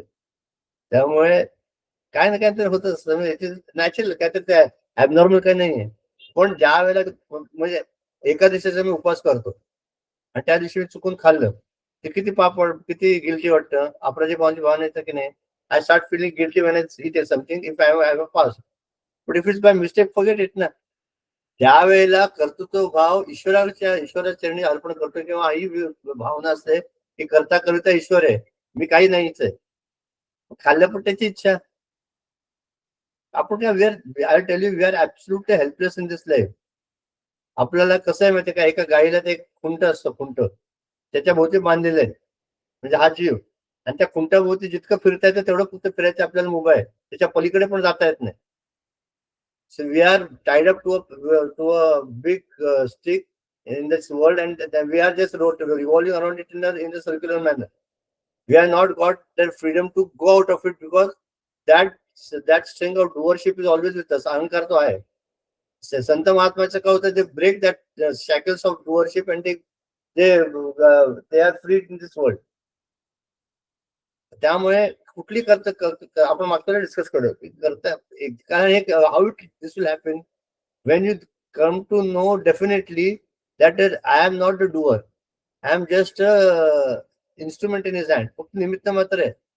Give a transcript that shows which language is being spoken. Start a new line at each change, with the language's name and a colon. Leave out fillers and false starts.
Marathi: त्यामुळे काय ना काहीतरी होत असतं, नॅचरल काहीतरी ऍबनॉर्मल काही नाहीये. पण ज्या वेळेला म्हणजे एका दिवसाचा मी उपवास करतो आणि त्या दिवशी मी चुकून खाल्लं, ते किती पाप, किती गिल्टी वाटतं, अपराधी भावना येतं की नाही.
English: I start feeling guilty when I eat something if I have a fast. But if it's by mistake, forget it ना.
Marathi: त्यावेळेला कर्तृत्व भाव ईश्वराच्या चरणी अर्पण करतो, किंवा ही भावना असते की करता करिता ईश्वर आहे, मी काही नाहीच आहे. खाल्लं पण त्याची इच्छा. आपण काय,
English: I tell you, we are absolutely helpless in this life.
Marathi: आपल्याला कसं आहे माहिती का, एका गाईला ते खुंट असतं, खुंट त्याच्या भोवती बांधलेलं आहे, म्हणजे हा जीव, आणि त्या खुंटाभोवती जितकं फिरता येतं तेवढं फक्त फिरायचं आपल्याला मुभा आहे, त्याच्या पलीकडे पण जाता येत नाही.
English: So we are tied up to a big stick in this world, and we are just revolving around it in the circular manner. We are not got that freedom to go out of it, because that string of doership is always with us.
Marathi: अहंकार तो आहे. संत महात्माचं काय होतं,
English: they break that shackles of doership and they are free in this world.
Marathi: त्यामुळे कुठली आपण मागच्या discuss करू करता, कारण एक
English: How this will happen when you come to know definitely that I am not the doer, I am just a instrument in his hand.
Marathi: फक्त निमित्त मात्र आहे.